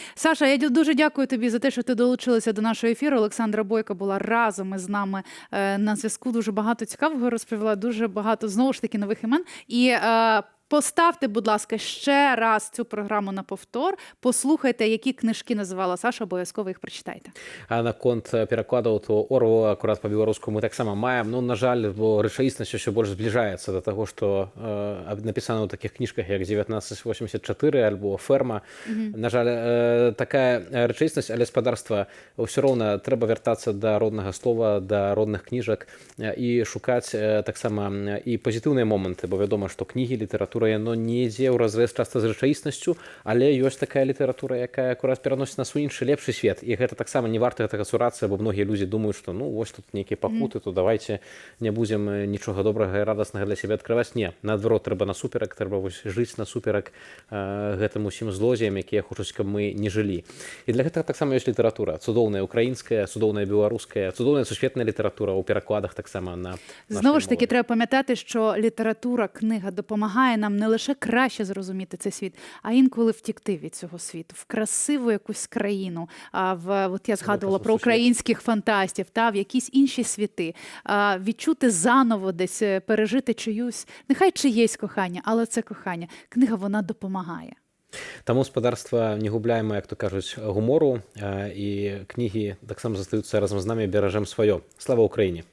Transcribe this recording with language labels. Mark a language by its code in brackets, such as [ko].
[uk] Саша, я дуже дякую тобі за те, що ти долучилася до нашого ефіру. Олександра Бойко була разом із нами на зв'язку. Дуже багато цікавого розповіла, дуже багато, знову ж таки, нових імен. І поставте, будь ласка, ще раз цю програму на повтор. Послухайте, які книжки називала Саша, обов'язково їх прочитайте. [be] А на конт перакладаў, то Орвелла акурат па-беларуску мы таксама маем. На жаль, бо рэчаіснасць ўсё больш збліжаецца да таго, што напісана ў такіх кніжках, як 1984 альбо «Ферма». На жаль, такая рэчаіснасць, але спадарства ўсё роўна трэба вяртацца да роднага слова, да родных кніжак і шукаць таксама і пазітыўныя моманты, бо вядома, што кнігі, літаратура літаратура яно не ідзе ўразрэз часта з рэчаіснасцю, але ёсць такая літаратура, якая акурат пераносіць нас у іншы лепшы свет. І гэта таксама не варта гэтага цурацца, бо многія людзі думаюць, што ну вось тут нейкія пакуты, то давайте не будзем нічога добрага і радаснага для сябе адкрываць. Не, наадварот, трэба насуперак, трэба вось жыць насуперак гэтым усім злодзеям, якія хочуць, каб мы не жылі. І для гэтага таксама ёсць літаратура, цудоўная украінская, цудоўная беларуская, цудоўная сусветная літаратура ў перакладах таксама на [uk] Знову ж таки, треба пам'ятати, що література, книга допомагає нам не лише краще зрозуміти цей світ, а інколи втікти від цього світу, в красиву якусь країну. От я згадувала про українських фантастів, в якісь інші світи. Відчути заново десь, пережити чиюсь, нехай чиєсь кохання, але це кохання. Книга, вона допомагає. [be] Таму спадарства не губляем, як то кажуць, гумору, і кнігі таксама застаюцца разам з намі, беражэм сваё. Слава Украіне!